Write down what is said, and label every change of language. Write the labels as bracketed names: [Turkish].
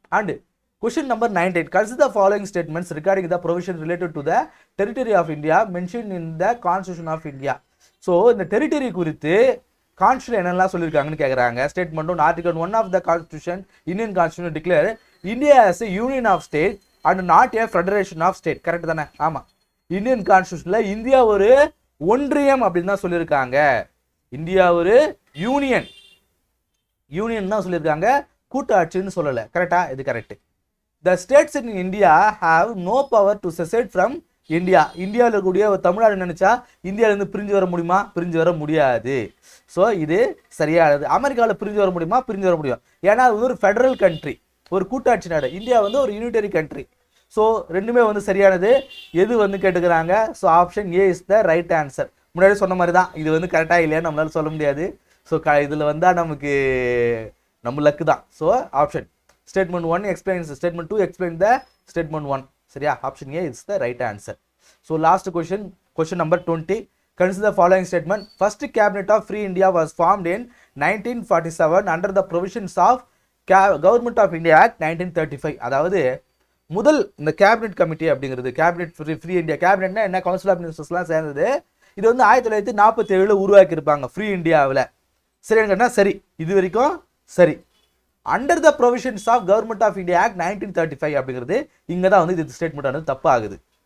[English] And question number 98. Consider the following statements regarding the provision related to the territory of India mentioned in the Constitution of India. [Tamil] So இந்த territory குறித்து constitution என்னெல்லாம் சொல்லியிருக்காங்கன்னு கேட்குறாங்க. [English] Statement one, article 1 of the constitution, Indian constitution declare India as a union of state and not a federation of state. [Tamil] Correct தானே? ஆமாம். Indian கான்ஸ்டியூஷனில் India ஒரு ஒன்றியம் அப்படின்னு தான் சொல்லியிருக்காங்க. இந்தியா ஒரு யூனியன் தான் சொல்லியிருக்காங்க, கூட்டாட்சின்னு சொல்லலை. கரெக்டா? இது correct. [English] The states in India have no power to secede from India. [Tamil] இந்தியாவில் இருக்கக்கூடிய ஒரு தமிழ்நாடு நினைச்சா இந்தியாவிலேருந்து பிரிஞ்சு வர முடியுமா? பிரிஞ்சு வர முடியாது. ஸோ இது சரியானது. அமெரிக்காவில் பிரிஞ்சு வர முடியுமா? பிரிஞ்சு வர முடியும். ஏன்னா அது ஒரு ஃபெடரல் கண்ட்ரி, ஒரு கூட்டாட்சி நாடு. இந்தியா வந்து ஒரு யூனிட்டரி கண்ட்ரி. ஸோ ரெண்டுமே வந்து சரியானது. எது வந்து கேட்டுக்கிறாங்க? So option A is the right answer. முன்னாடி சொன்ன மாதிரி தான். இது வந்து கரெக்டாக இல்லையான்னு நம்மளால சொல்ல முடியாது. ஸோ இதில் வந்தால் நமக்கு நம்ம லக்கு தான். [English] So option Statement 1 explains, Statement 2 explains the Statement 1. சரியா? Option A is the right answer. So last question number 20. Consider the following statement. First cabinet of Free India was formed in 1947 under the provisions of Government of India Act 1935. [Tamil] அதாவது முதல் இந்த cabinet committee அப்படிங்கிறது, cabinet free India, கேபினெட்னா என்ன, council of மினிஸ்டர்ஸ்லாம் சேர்ந்தது. இது வந்து 1947 உருவாக்கி இருப்பாங்க ஃப்ரீ இந்தியாவில். சரியா? சரி, இது வரைக்கும் சரி. [English] under the provisions of government of India act 1935 [Tamil] அப்படிங்கிறது இங்கே தான் வந்து இது ஸ்டேட்மெண்ட் ஆனது தப்பு ஆகுது.